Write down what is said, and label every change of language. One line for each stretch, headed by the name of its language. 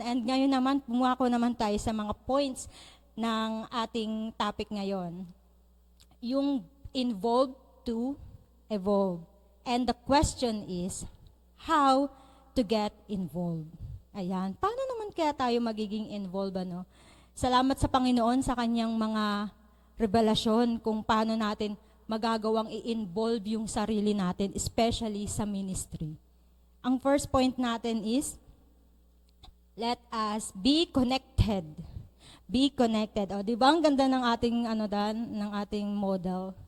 Filipino: And ngayon naman, pumako naman tayo sa mga points ng ating topic ngayon.
English: Yung involved to evolve. And the question is, how to get involved?
Filipino: Ayan, paano naman kaya tayo magiging involved, Salamat sa Panginoon sa kanyang mga revelasyon kung paano natin magagawang i-involve yung sarili natin, especially sa ministry.
English: Ang first point natin is, let us be connected. Be connected.
Filipino: O, di ba ang ganda ng ating, ng ating model?